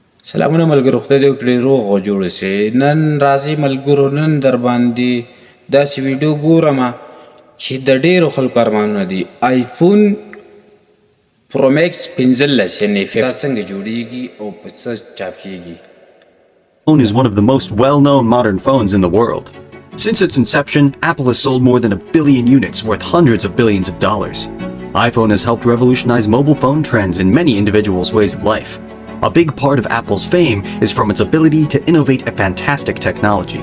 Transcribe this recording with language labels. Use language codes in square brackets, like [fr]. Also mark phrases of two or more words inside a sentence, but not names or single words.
[ps] سلامونه ملګرو، خدای دې وکړي روغ او جوړ اوسئ. نن راځئ ملګرو، نن در باندې داسې ویډیو ګورمه چې د ډېرو خلکو ارمانونه دي. آیفون پرو میکس 15 یعنې دا څنګه جوړیږي او په څه چاپ کیږي؟ [en] iPhone is one of the most well-known modern phones in the world. Since its inception, Apple has sold more than 1 billion units worth hundreds of billions of dollars. iPhone has helped revolutionize mobile phone trends in many individuals' ways of life. A big part of Apple's fame is from its ability to innovate a fantastic technology.